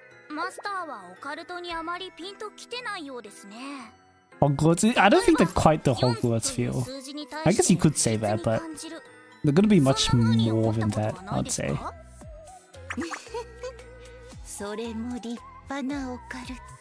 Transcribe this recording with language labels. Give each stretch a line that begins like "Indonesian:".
Japanese: マスターはオカルトにあまりピンときてないようですね
English: Hogwarts. I don't think they're quite the Hogwarts feel. I guess you could say that, but they're gonna be much more than that, I'd say.
Japanese: それも立派なオカルト